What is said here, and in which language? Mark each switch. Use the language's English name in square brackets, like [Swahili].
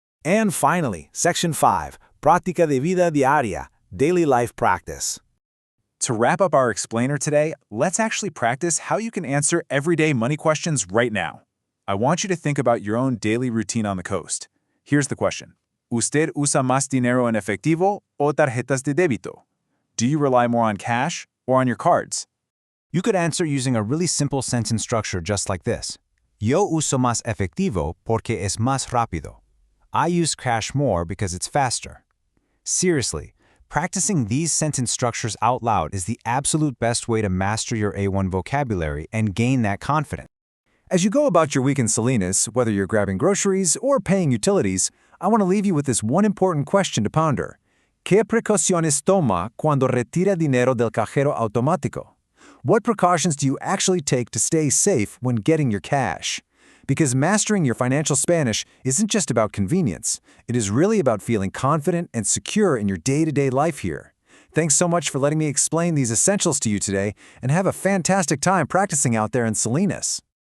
[English] And finally, Section 5, [Spanish] Práctica de Vida Diaria, [English] Daily Life Practice. To wrap up our explainer today, let's actually practice how you can answer everyday money questions right now. I want you to think about your own daily routine on the coast. Here's the question. [Spanish] ¿Usted usa más dinero en efectivo o tarjetas de débito? [English] Do you rely more on cash or on your cards? You could answer using a really simple sentence structure just like this. [Spanish] Yo uso más efectivo porque es más rápido. [English] I use cash more because it's faster. Seriously, practicing these sentence structures out loud is the absolute best way to master your A1 vocabulary and gain that confidence. As you go about your week in Salinas, whether you're grabbing groceries or paying utilities, I want to leave you with this one important question to ponder. [Spanish] ¿Qué precauciones toma cuando retira dinero del cajero automático? [English] What precautions do you actually take to stay safe when getting your cash? Because mastering your financial Spanish isn't just about convenience. It is really about feeling confident and secure in your day-to-day life here. Thanks so much for letting me explain these essentials to you today, and have a fantastic time practicing out there in Salinas.